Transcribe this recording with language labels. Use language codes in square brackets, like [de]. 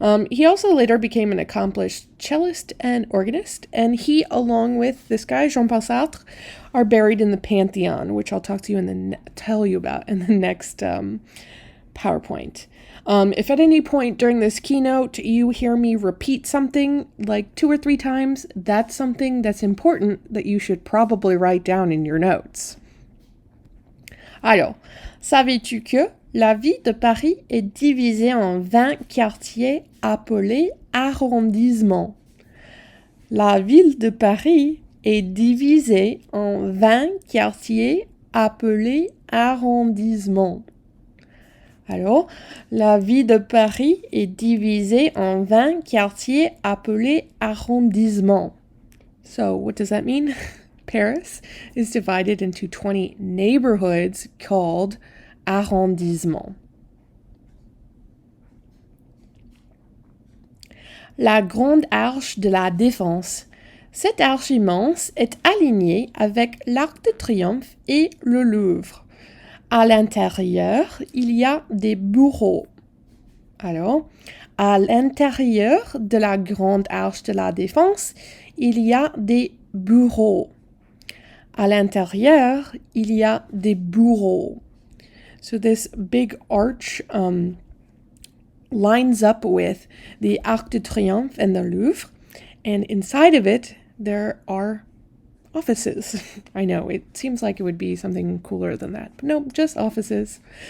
[en] He also later became an accomplished cellist and organist, and he, along with this guy, Jean-Paul Sartre, are buried in the Pantheon, which I'll tell you about in the next PowerPoint. If at any point during this keynote you hear me repeat something like 2 or 3 times, that's something that's important that you should probably write down in your notes. [fr] Alors, savais-tu que la ville de Paris est divisée en 20 quartiers appelés arrondissements? La ville de Paris est divisée en 20 quartiers appelés arrondissements. Alors, la ville de Paris est divisée en 20 quartiers appelés arrondissements. [en] So, what does that mean? Paris is divided into 20 neighborhoods called arrondissements. [fr] La Grande Arche de la Défense. Cette arche immense est alignée avec l'Arc de Triomphe et le Louvre. À l'intérieur, il y a des bureaux. Alors, à l'intérieur de la Grande Arche de la Défense, il y a des bureaux. À l'intérieur, il y a des bureaux. [en] So this big arch lines up with the Arc de Triomphe and the Louvre, and inside of it, there are offices. I know, it seems like it would be something cooler than that, but no, just offices.